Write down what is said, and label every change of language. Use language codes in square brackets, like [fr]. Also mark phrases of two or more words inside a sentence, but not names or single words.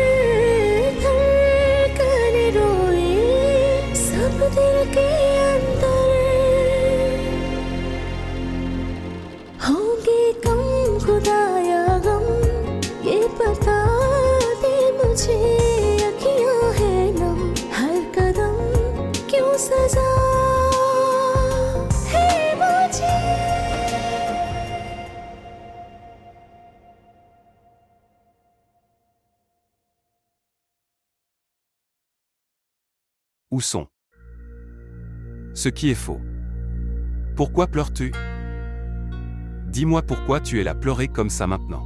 [hi] धड़कन रोए सब दिल के अंदर होंगे कम खुदाया गम ये बता दे मुझे अखियां है नम हर कदम क्यों सजा है मुझे। [fr] Où sont? Ce qui est faux. Pourquoi pleures-tu? Dis-moi pourquoi tu es là pleurer comme ça maintenant.